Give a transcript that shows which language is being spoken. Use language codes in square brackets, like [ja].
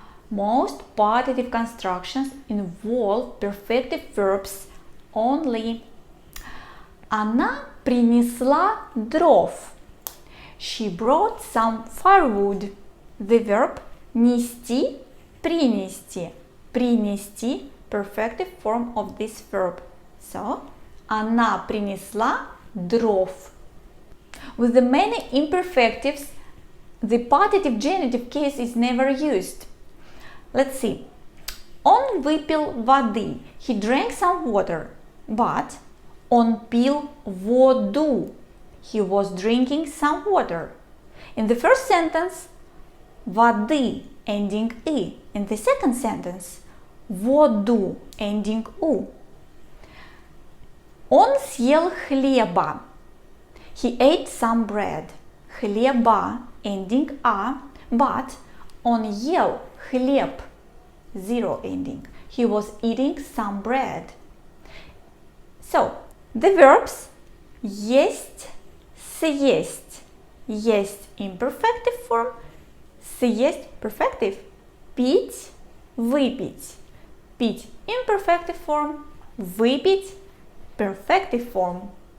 [en] Most partitive constructions involve perfective verbs only. [ru] Она принесла дров. [en] She brought some firewood. The verb [ru] нести, принести. [en] Принести, perfective form of this verb. [ru] So, она принесла дров. [en] With the many imperfectives, the partitive genitive case is never used. Let's see. [ru] Он выпил воды. [en] He drank some water. [ru] But он пил воду. [en] He was drinking some water. In the first sentence, воды, ending «и». In the second sentence, воду, ending «у». [ru] Он съел хлеба. [en] He ate some bread. Хлеба, ending «а», but [ru] он ел хлеб, [en] zero ending. He was eating some bread. So, the verbs [ru] есть, съесть. [en] Есть imperfective form, съесть perfective. [ru] Пить, выпить. [en] Пить imperfective form, выпить perfective form.